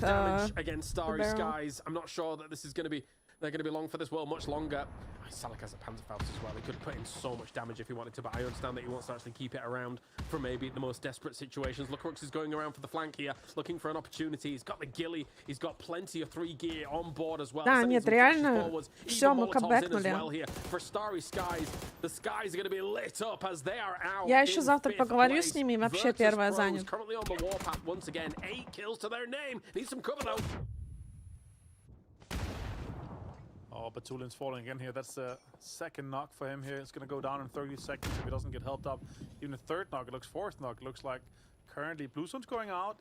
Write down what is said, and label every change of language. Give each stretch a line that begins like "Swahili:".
English: damage against Starry Skies. I'm not sure that this is going to be. They're going to be long for this world much longer. Salik has a Panzerfaust as well. He could put in so much damage if he wanted to, but I understand that he wants to actually keep it around for maybe the most desperate situations. Lacrux is going around for the flank here, looking for an opportunity. He's got the ghillie. He's got plenty of 3 gear on board as well.
Russian: Да, нет, реально все мы кабэкнули.
English: Well here for Starry Skies. The skies are going to be lit up as they are out.
Russian: Я еще завтра поговорю с ними, вообще первая занят.
English: Currently on the warpath once again. 8 kills to their name. Need some cover though. Oh, Batulin's falling again here. That's the second knock for him here. It's going to go down in 30 seconds if he doesn't get helped up. Even a third knock, it looks fourth knock. It looks like currently Bluestone's going out.